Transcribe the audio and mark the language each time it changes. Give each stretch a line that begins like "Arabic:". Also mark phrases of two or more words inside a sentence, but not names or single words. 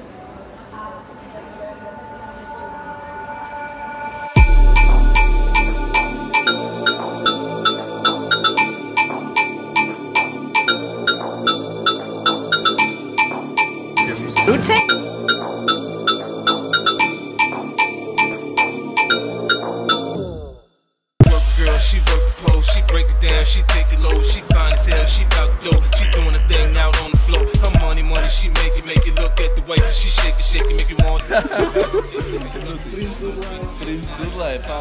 Czech: Ruce?
English: She work the pole, she break it down, she take it low, she fine as hell, she bout the dough, she doing a thing out on the floor. Her money, she make it look at the way she shake it, make you want to.
Slovak: Princ Dudla je pán.